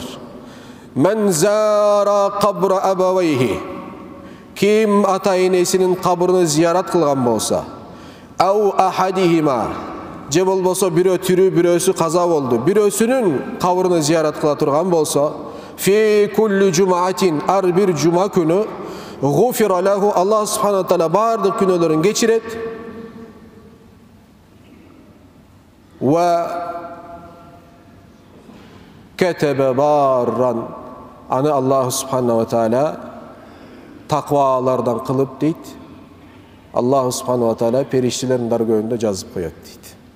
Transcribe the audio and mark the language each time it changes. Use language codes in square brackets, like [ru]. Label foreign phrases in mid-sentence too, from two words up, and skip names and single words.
[ar] من زار قبر أبويه. [ky] Ким ата-энесинин кабырын зиярат кылган болса, [ar] أو أحدهما, [ky] же болбосо бирөө түрү, бирөөсү каза болду, бирөөсүнүн кабырын зиярат кыла турган болсо, [ar] في كل جمعة, [ky] ар бир жума күнү, [ar] غفر له, الله سبحانه وتعالى [ky] бардык күнөөлөрүн кечирет. [ar] وكتب برا, [ky] аны [ar] الله سبحانه وتعالى [ky] таквалардан кылып дейт. [ar] الله سبحانه وتعالى [ky] периштелердин даргөйүндө жазып коет дейт.